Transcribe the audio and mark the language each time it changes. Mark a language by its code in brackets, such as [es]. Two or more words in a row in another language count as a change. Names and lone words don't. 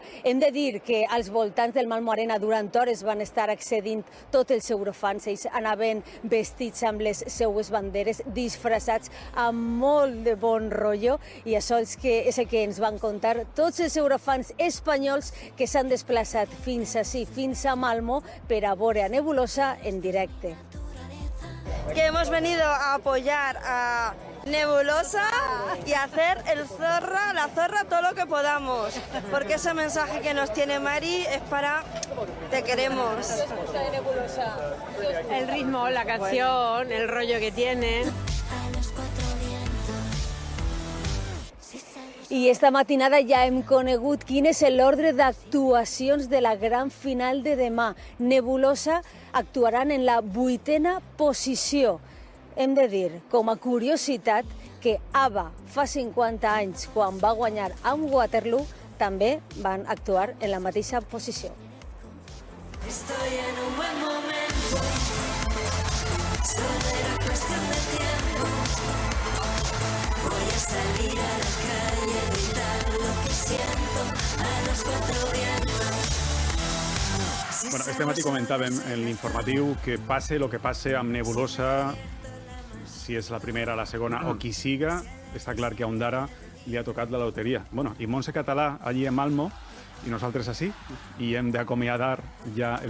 [ca] Hem de dir que als voltants del Malmö Arena durant hores van estar accedint tots els eurofans, ells anaven vestits amb les seues banderes, disfressats amb molt de bon rotllo, i això és el que ens van contar tots els eurofans espanyols que s'han desplaçat fins ací, fins a Malmö, per a veure a Nebulosa en directe. [es] Que hemos venido a apoyar a Nebulosa y a hacer la zorra todo lo que podamos, porque ese mensaje que nos tiene Mari es para te queremos. El ritmo, la canción, el rollo que tienen. [ca] I esta matinada ja hem conegut quin és l'ordre d'actuacions de la gran final de demà. Nebulosa actuaran en la 8a posició. Hem de dir, com a curiositat, que ABBA fa 50 anys, quan va guanyar amb Waterloo, també van actuar en la mateixa posició. [es] Estoy en un buen momento, solo era cuestión de tiempo. Voy a salir a la calle, gritar lo que siento a los 4 vientos. [ca] Bueno, este matí comentàvem en l'informatiu que passe el que passe amb Nebulosa, si és la primera, la segona o qui siga, està clar que a Ondara li ha tocat la loteria. Bueno, i Montse Català, allí a Malmö, i nosaltres així, i hem d'acomiadar ja el